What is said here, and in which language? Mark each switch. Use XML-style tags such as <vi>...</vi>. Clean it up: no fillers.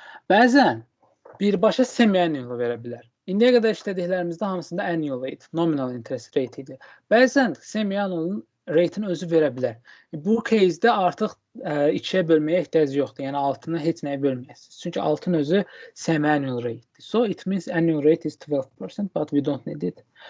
<az>Bəzən birbaşa semi-annual verə bilər. İndiyə qədər işlədiklərimizdə hamısında annual rate, nominal interest rate idi. Bəzən semi-annualın rate'in özü verə bilər. Bu case'də artıq 2'ye bölməyə ehtiyac yoxdur. Yəni altını heç nəyə bölməyəsiniz. Çünki altın özü semi-annual rate'dir.</az> <en>So it means annual rate is 12%, but we don't need it.</en>